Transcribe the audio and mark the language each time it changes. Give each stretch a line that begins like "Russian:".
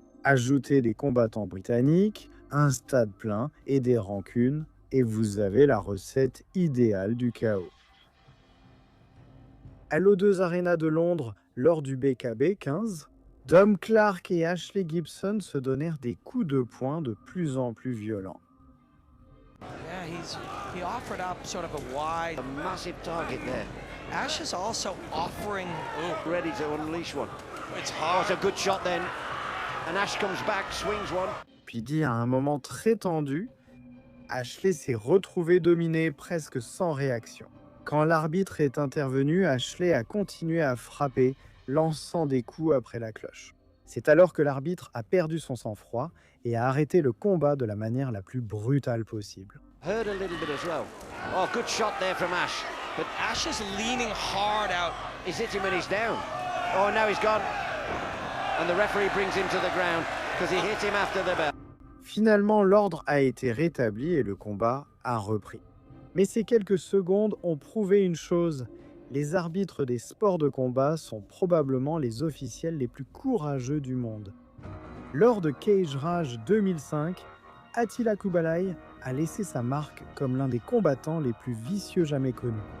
French: Ajoutez des combattants britanniques, un stade plein et des rancunes, et vous avez la recette idéale du chaos. À l'O2 Arena de Londres, lors du BKB 15, Dom Clark et Ashley Gibson se donnèrent des coups de poing de plus en plus violents.
English: Yeah, he offered up sort of a wide, A massive target there. Ash is also offering. Ready to unleash one. It's Oh, hard. it's a good shot then. And Ash comes back, swings one.
French: Puis dit à un moment très tendu, Ashley s'est retrouvé dominé presque sans réaction. Quand l'arbitre est intervenu, Ashley a continué à frapper, lançant des coups après la cloche. C'est alors que l'arbitre a perdu son sang-froid et a arrêté le combat de la manière la plus brutale possible.
English: Hurt a little bit as well. Oh, good shot there from Ash. But Ash is leaning hard out. He's hit him when he's down. Oh, now he's gone. And the referee brings him to the ground because he hit him after the bell.
French: Finalement, l'ordre a été rétabli et le combat a repris. Mais ces quelques secondes ont prouvé une chose. Les arbitres des sports de combat sont probablement les officiels les plus courageux du monde. Lors de Cage Rage 2005, Attila Kubalai a laissé sa marque comme l'un des combattants les plus vicieux jamais connus.